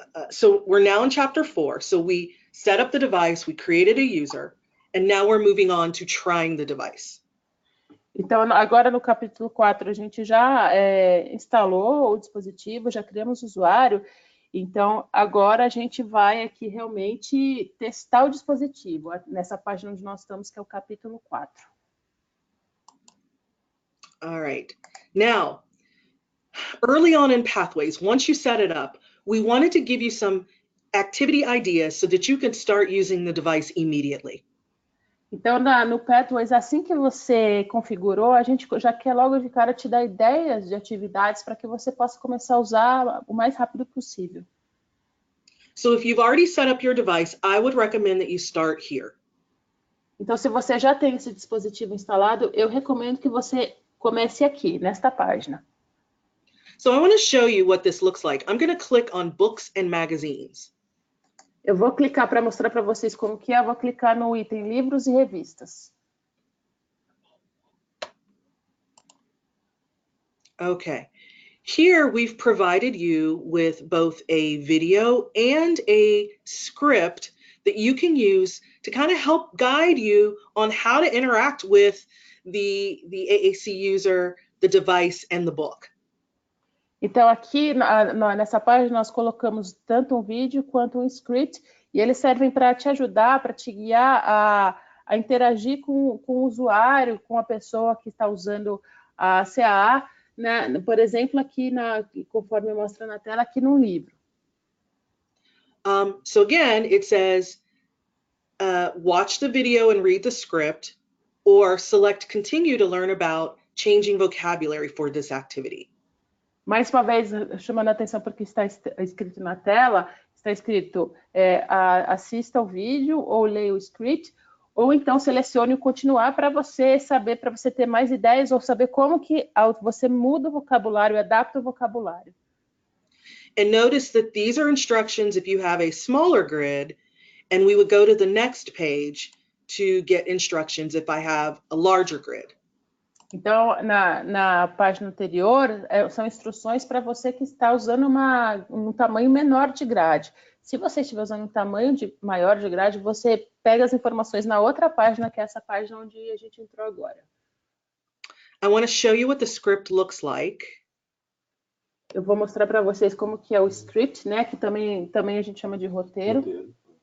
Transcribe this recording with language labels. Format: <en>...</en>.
<en>so we're now in chapter 4. So we set up the device, we created a user, and now we're moving on to trying the device.</en> <pt>Então, agora no capítulo 4, a gente já instalou o dispositivo, já criamos o usuário. Então, agora a gente vai aqui realmente testar o dispositivo, nessa página onde nós estamos, que é o capítulo 4.</pt> <en>All right. Now, early on in Pathways, once you set it up, we wanted to give you some activity ideas so that you can start using the device immediately.</en> <pt>Então, no Pathways, assim que você configurou, a gente já quer logo de cara te dar ideias de atividades para que você possa começar a usar o mais rápido possível.</pt> <en>So if you've already set up your device, I would recommend that you start here.</en> <pt>Então, se você já tem esse dispositivo instalado, eu recomendo que você comece aqui, nesta página.</pt> <en>So I want to show you what this looks like. I'm going to click on Books and Magazines.</en> <pt>Eu vou clicar para mostrar para vocês como que é. Eu vou clicar no item Livros e Revistas.</pt> <en>Okay. Here we've provided you with both a video and a script that you can use to kind of help guide you on how to interact with the AAC user, the device, and the book.</en> <pt>Então, aqui nessa página, nós colocamos tanto um vídeo quanto um script, e eles servem para te ajudar, para te guiar a interagir com o usuário, com a pessoa que está usando a CAA, né? Por exemplo, aqui, conforme mostra na tela, aqui no livro.</pt> <en>So again, it says, watch the video and read the script, or select continue to learn about changing vocabulary for this activity.</en> <pt>Mais uma vez, chamando a atenção porque está escrito na tela, está escrito assista o vídeo ou leia o script, ou então selecione o continuar para você saber, para você ter mais ideias ou saber como que você muda o vocabulário, adapta o vocabulário.</pt> <en>And notice that these are instructions if you have a smaller grid, and we would go to the next page to get instructions if I have a larger grid.</en> <pt>Então, na página anterior, são instruções para você que está usando um tamanho menor de grade. Se você estiver usando um tamanho maior de grade, você pega as informações na outra página, que é essa página onde a gente entrou agora.</pt> <en>I want to show you what the script looks like.</en> <pt>Eu vou mostrar para vocês como que é o script, né? Que também a gente chama de roteiro.</pt>